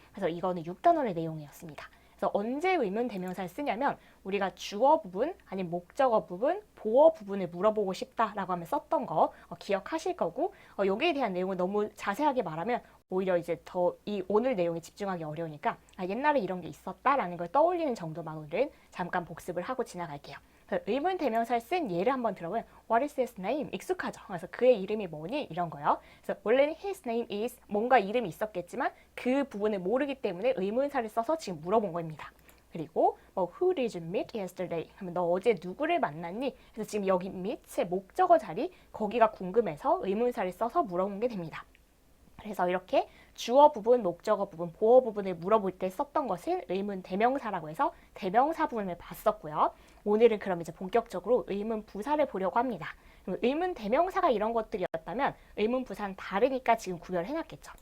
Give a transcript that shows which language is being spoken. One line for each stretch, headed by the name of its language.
Korean: 그래서 이거는 6단원의 내용이었습니다. 그래서 언제 의문 대명사를 쓰냐면 우리가 주어 부분, 아니면 목적어 부분, 보어 부분을 물어보고 싶다라고 하면 썼던 거 기억하실 거고 여기에 대한 내용을 너무 자세하게 말하면 오히려 이제 더 이 오늘 내용에 집중하기 어려우니까 옛날에 이런 게 있었다라는 걸 떠올리는 정도만 오늘은 잠깐 복습을 하고 지나갈게요. 의문 대명사를 쓴 예를 한번 들어보면
English: What is his name?
Korean: 익숙하죠. 그래서 그의 이름이 뭐니? 이런 거요. 그래서 원래는
English: his name is
Korean: 뭔가 이름이 있었겠지만 그 부분을 모르기 때문에 의문사를 써서 지금 물어본 겁니다. 그리고
English: Who did you meet yesterday?
Korean: 하면 너 어제 누구를 만났니? 그래서 지금 여기 meet의 목적어 자리 거기가 궁금해서 의문사를 써서 물어본 게 됩니다. 그래서 이렇게 주어 부분, 목적어 부분, 보어 부분을 물어볼 때 썼던 것을 의문 대명사라고 해서 대명사 부분을 봤었고요. 오늘은 그럼 이제 본격적으로 의문 부사를 보려고 합니다. 의문 대명사가 이런 것들이었다면 의문 부사는 다르니까 지금 구별해놨겠죠.